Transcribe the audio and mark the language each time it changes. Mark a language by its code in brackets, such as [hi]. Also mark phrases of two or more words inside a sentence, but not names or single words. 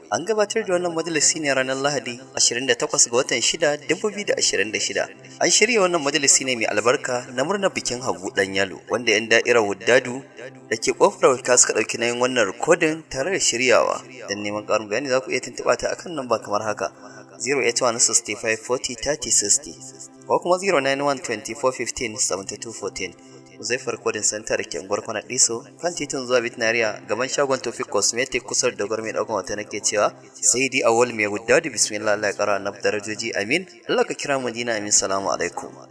[ha] An gabatar da wannan majalisi ne ranar Lahadi, ashirin da takwas ga watan shida, dubu biyu da ashirin da shida. An shirya wannan majalisi ne mai albarka na murnar bikin Habu Dan Yalo, wanda yan da'irar Wuddadu da ke Kofar Waika suka ɗauki nauyin wannan rikodin tare da shiryawa. Don neman ƙarin bayani za ku iya tuntuɓa ta akan namba kamar haka, zero eight one sixty five forty thirty sixty ko kuma zero nine one twenty four fifteen seventy two fourteen. Huzaifar Kodin Center da ke unguwar Kwana Diso, kan titin zuwa Bit Nariya, gaban shagon Tofik Cosmetic kusa da Dogon Mai Ɗaukan Hoto nake cewa, sai dai Awwal Mai Wuddadu, bismillah, Allah ya ƙara annabi darajoji, amin. Allah ka kira mu Madina, amin. [ar] سلام عليكم.